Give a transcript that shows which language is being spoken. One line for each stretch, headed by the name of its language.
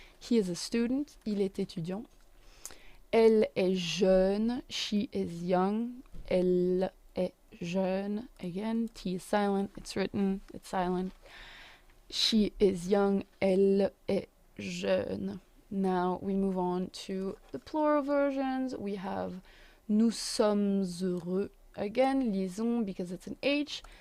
English: He is a student.
French: Il est étudiant. Elle est jeune.
English: She is young.
French: Elle est jeune.
English: Again, T is silent. It's written. It's silent. She is young.
French: Elle est jeune.
English: Now we move on to the plural versions. We have
French: nous sommes heureux.
English: Again, liaison because it's an H.